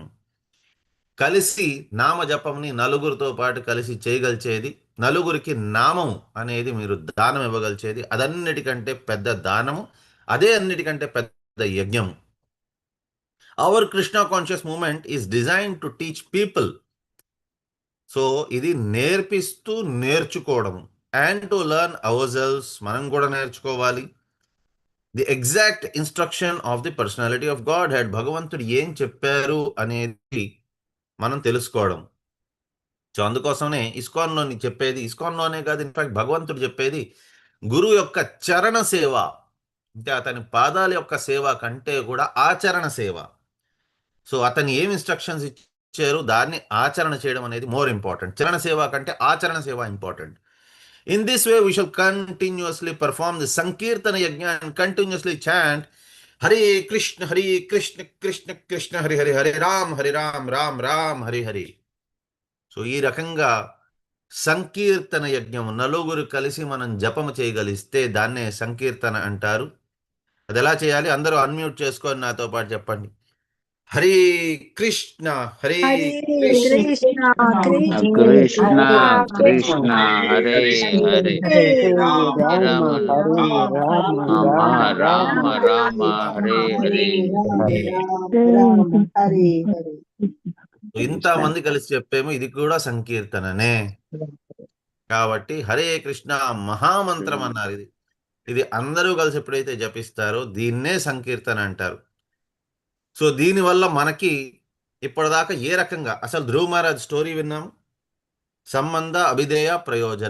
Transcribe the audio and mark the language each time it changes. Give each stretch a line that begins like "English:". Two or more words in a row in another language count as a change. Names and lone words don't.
Telugu: కలిసి నామజపంని నలుగురితో పాటు కలిసి చేయగలిచేది, నలుగురికి నామం అనేది మీరు దానం ఇవ్వగలిచేది, అదన్నిటికంటే పెద్ద దానము, అదే అన్నిటికంటే పెద్ద యజ్ఞము.
English: Our Krishna conscious movement is designed to teach people.
Telugu: సో ఇది నేర్పిస్తూ నేర్చుకోవడము,
English: And to learn ourselves,
Telugu: మనం కూడా నేర్చుకోవాలి.
English: The exact instruction of the Personality of Godhead,
Telugu: భగవంతుడు ఏం చెప్పారు అనేది మనం తెలుసుకోవడం. సో అందుకోసమే ఇస్కాన్లోని చెప్పేది, ఇస్కాన్లోనే కాదు, ఇన్ఫాక్ట్ భగవంతుడు చెప్పేది గురువు యొక్క చరణ సేవ, అంటే అతని పాదాల యొక్క సేవ కంటే కూడా ఆచరణ సేవ. సో అతను ఏం ఇన్స్ట్రక్షన్స్ ఇచ్చారు దాన్ని ఆచరణ చేయడం అనేది
English: more important.
Telugu: చరణ సేవ కంటే ఆచరణ సేవ ఇంపార్టెంట్.
English: In this way we shall continuously perform the
Sanskrit: Sankirtana Yajna
English: and continuously chant
Sanskrit: Hare Krishna Krishna Krishna Hare Hare, Hare Ram Ram Ram Hare Hare.
Telugu: సో ఈ రకంగా సంకీర్తన యజ్ఞం నలుగురు కలిసి మనం జపము చేయగలిస్తే దాన్నే సంకీర్తన అంటారు. అది ఎలా చేయాలి? అందరూ అన్మ్యూట్ చేసుకొని నాతో పాటు చెప్పండి.
Sanskrit: హరే కృష్ణ హరే హరే కృష్ణ కృష్ణ కృష్ణ కృష్ణ కృష్ణ కృష్ణ హరే హరే హరే రామ రామ హరే రామ రామ రామ రామ రామ హరే హరే రామ హరే హరే.
Telugu: ఇంతమంది కలిసి చెప్పేమో ఇది కూడా సంకీర్తననే. కాబట్టి హరే కృష్ణ మహామంత్రం అన్నారు. ఇది అందరూ కలిసి ఎప్పుడైతే జపిస్తారో దీన్నే సంకీర్తన అంటారు. సో దీనివల్ల మనకి ఇప్పటిదాకా ఏ రకంగా అసలు ధ్రువ మహారాజ్ స్టోరీ విన్నాము, సంబంధ అభిధేయ ప్రయోజన.